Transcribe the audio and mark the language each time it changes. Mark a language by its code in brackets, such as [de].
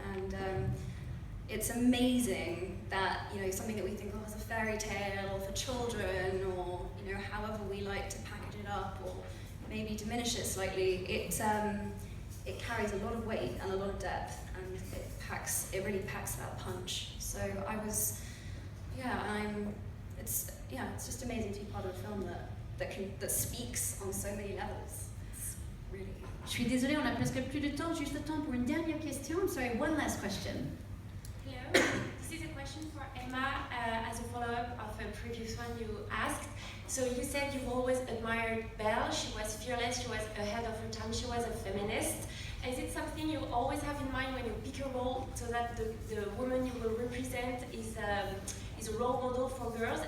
[en] And it's amazing that something that we think of as a fairy tale or for children, or however we like to package it up or maybe diminish it slightly, it carries a lot of weight and a lot of depth, and it really packs that punch. So it's just amazing to be part of a film that speaks on so many levels. It's really. [fr] Je suis désolée, on a presque plus de temps, juste le temps pour une dernière question. [en] I'm sorry, one last question. Hello, this is a question for Emma as a follow-up of a previous one you asked. So you said you've always admired Belle. She was fearless, she was ahead of her time, she was a feminist. Is it something you always have in mind when you pick a role, so that the woman you will represent is a role model for girls?